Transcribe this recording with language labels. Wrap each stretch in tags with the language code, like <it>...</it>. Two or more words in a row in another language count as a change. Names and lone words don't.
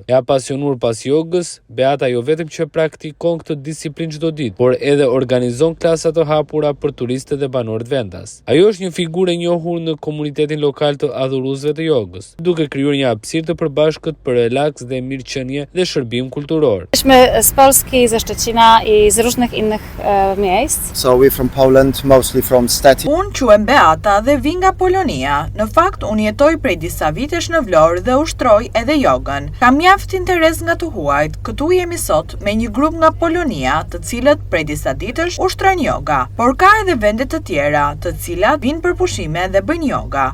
<sq>E apasionuar pas jogës, Beata jo vetëm që praktikon këtë disiplinë çdo ditë, por edhe organizon klasa të hapura për turistët dhe banorët vendas. Ajo është një figurë e njohur në komunitetin lokal të adhuruesve të jogës, duke krijuar një hapësirë të përbashkët për relaks dhe mirëqenie dhe shërbim kulturor.</sq> <pl>Jesteśmy z Polski, ze Szczecina i z różnych innych miejsc.</pl> <en>So we're from Poland, mostly from Stettin.</en> <sq>Unë quhem Beata dhe vi nga Polonia. Në fakt, unë jetoj prej disa vitesh në Vlorë dhe ushtroj edhe jogën. Kam mjaft interes nga të huajt. Këtu jemi sot me një grup nga Polonia, të cilët prej disa ditësh ushtrojnë joga. Por ka edhe vende të tjera, të cilat vinë për pushime dhe bëjnë joga.</sq>